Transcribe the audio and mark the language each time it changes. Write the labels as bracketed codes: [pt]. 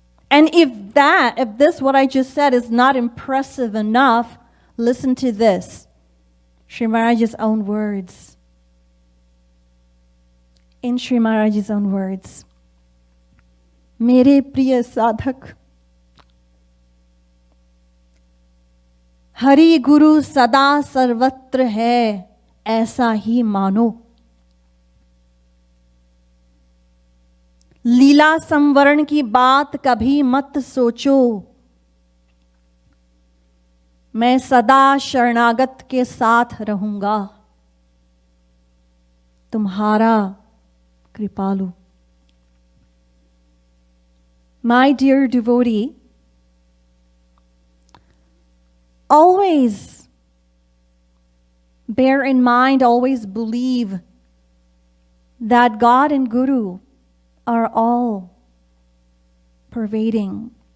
[en] And if this, what I just said, is not impressive enough, listen to this. Sri Maharaji's own words. In Sri Maharaji's own words. [hi] Mere priya sadhak, Hari गुरु सदा सर्वत्र है ऐसा ही मानो. लीला संवरण की बात कभी मत सोचो, मैं सदा शरणागत के साथ रहूंगा, तुम्हारा कृपालु. [en] My dear devotee, always bear in mind, always believe that God and Guru are all pervading.